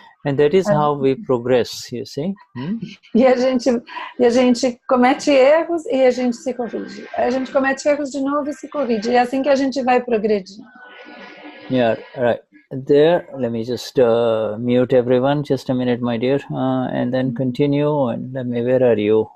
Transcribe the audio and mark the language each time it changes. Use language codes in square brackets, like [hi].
[en] And that is how we progress, you see. [pt] E a gente comete erros e a gente se corrige. A gente comete erros de novo e se corrige. E é assim que a gente vai progredir. [en] Yeah, right. There, let me just mute everyone. Just a minute, my dear, and then continue. And let me. Where are you?